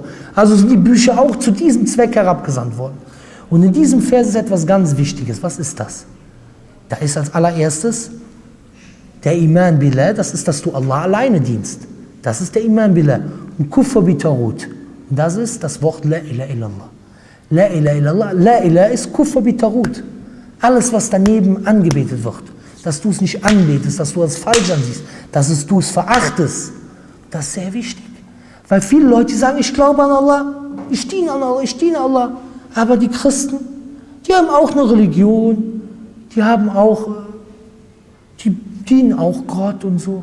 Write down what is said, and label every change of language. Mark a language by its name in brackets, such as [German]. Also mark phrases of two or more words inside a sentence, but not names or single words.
[German] Also sind die Bücher auch zu diesem Zweck herabgesandt worden. Und in diesem Vers ist etwas ganz Wichtiges. Was ist das? Da ist als allererstes der [Arabic] إيمان بالله, [German] das ist, dass du Allah alleine dienst. Das ist der [Arabic] إيمان بالله. [German] Und [Arabic] كفر بالطاغوت. [German] Und das ist das Wort [Arabic] لا إله إلا الله. لا إله إلا الله. لا إله ist كفر بالطاغوت. [German] Alles, was daneben angebetet wird, dass du es nicht anbetest, dass du es falsch ansiehst, dass du es verachtest, das ist sehr wichtig. Weil viele Leute sagen, ich glaube an Allah, ich diene an Allah, ich diene Allah. Aber die Christen, die haben auch eine Religion, die dienen auch Gott und so.